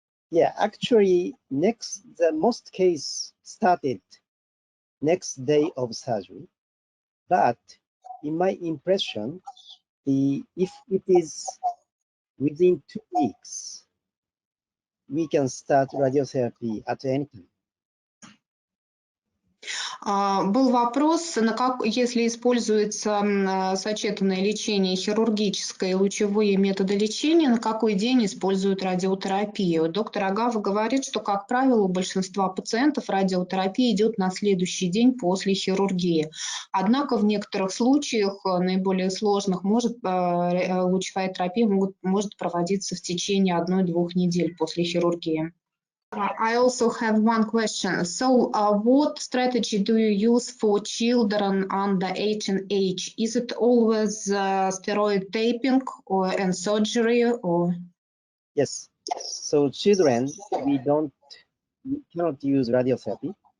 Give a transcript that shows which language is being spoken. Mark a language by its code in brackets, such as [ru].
[en] Yeah, actually, the most case started next day of surgery, but in my impression, if it is within 2 weeks, we can start radiotherapy at any time. [ru] Был вопрос, если используется сочетанное лечение хирургическое и лучевые методы лечения, на какой день используют радиотерапию? Доктор Огава говорит, что, как правило, у большинства пациентов радиотерапия идет на следующий день после хирургии. Однако в некоторых случаях, наиболее сложных, лучевая терапия может проводиться в течение 1-2 недель после хирургии. [en] I also have one question. So, what strategy do you use for children under 18 age? Is it always steroid taping and surgery, or? Yes. So children, we cannot use radiotherapy.